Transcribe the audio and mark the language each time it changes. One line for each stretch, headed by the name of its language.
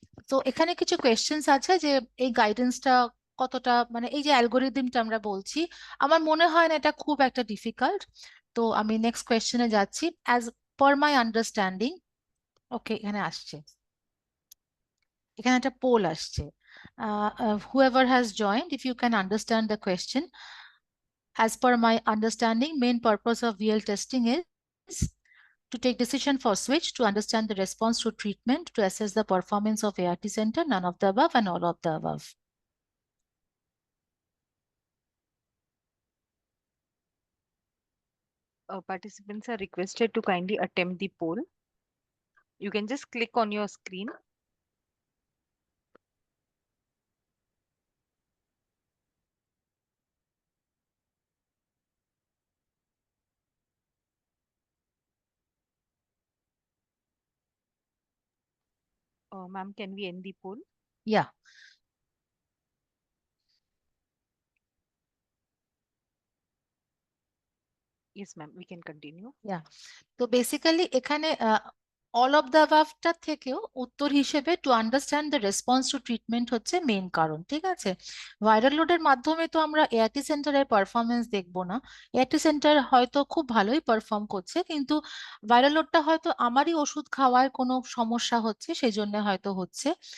Bangla: তো এখানে কিছু কোয়েশ্চেন্স আছে যে এই গাইডেন্সটা কতটা, মানে এই যে অ্যালগোরিদমটা আমরা বলছি, আমার মনে হয় না এটা খুব একটা ডিফিকাল্ট। তো আমি নেক্সট কোয়েশ্চেনে যাচ্ছি।
English: as per my understanding,
Bangla: ওকে এখানে আসছে, এখানে একটা পোল আসছে,
English: whoever has joined, if you can understand the question. as per my understanding, main purpose of VL testing is to take decision for switch, to understand the response to treatment, to assess the performance of ART center, none of the above and all of the above. Participants are requested to kindly attempt the poll. You can just click on your screen. Ma'am, can we end the poll? Yeah. Yes, ma'am, we can continue. Yeah.
Bangla: তো basically এখানে all of the অ্যাবাভটা থেকেও উত্তর হিসেবে
English: to understand the response to treatment
Bangla: হচ্ছে main কারণ, ঠিক আছে? Viral লোডের মাধ্যমে তো আমরা এআরটি সেন্টারের পারফরমেন্স দেখবো না। এআরটি সেন্টার হয়তো খুব ভালোই পারফর্ম করছে, কিন্তু ভাইরাল লোডটা হয়তো আমারই ওষুধ খাওয়ার কোনো সমস্যা হচ্ছে, সেই জন্য হয়তো হচ্ছে।